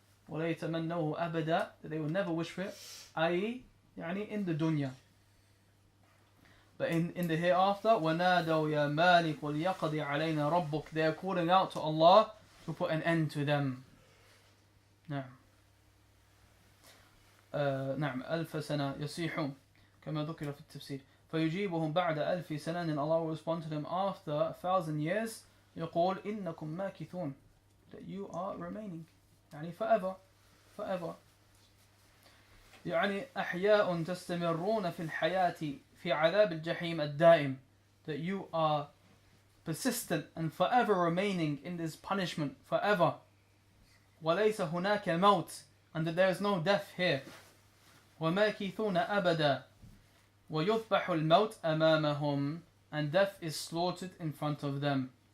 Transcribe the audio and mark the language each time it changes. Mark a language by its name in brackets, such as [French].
[Arabic] وَلَا يَتَمَنَّوْهُ أَبَدًا, [English] that they will never wish for it, i.e., in the dunya. But in the hereafter, [Arabic] وَنَادَوْا يَا مَالِكُ لِيَقْضِي عَلَيْنَا رَبُّكَ, [English] they are calling out to Allah to put an end to them. [Arabic] نعم. نعم. 1000 سنة يصيحون كما ذكر في التفسير فيجيبهم بعد 1000 سنة, [English] and Allah will respond to them after 1000 years. [Arabic] يقول إنكم ماكثون, [English] that you are remaining, يعني forever. [Arabic] يعني أحياء تستمرون في الحياة في عذاب الجحيم الدائم, [English] that you are persistent and forever remaining in this punishment forever. [Arabic] وَلَيْسَ هُنَاكَ مَوْتٍ, [English] and that there is no death here. [Arabic] وَمَاكِثُونَ أَبَدًا وَيُذْبَحُ الْمَوْتِ أَمَامَهُمْ, [English] and death is slaughtered in front of them.